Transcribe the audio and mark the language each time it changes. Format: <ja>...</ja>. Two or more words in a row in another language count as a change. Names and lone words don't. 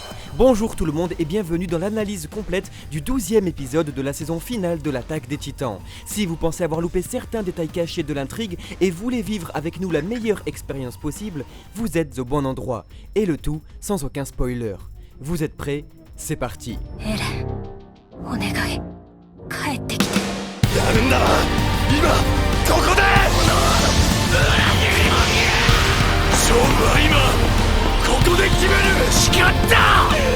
<fr>Bonjour tout le monde et bienvenue dans l'analyse complète du 12e épisode de la saison finale de l'Attaque des Titans. Si vous pensez avoir loupé certains détails cachés de l'intrigue et voulez vivre avec nous la meilleure expérience possible, vous êtes au bon endroit. Et le tout sans aucun spoiler. Vous êtes prêts? C'est parti.</fr> <ja>お願い帰ってきて。やるんだ今ここで勝負は今ここで決めるしかった</ja>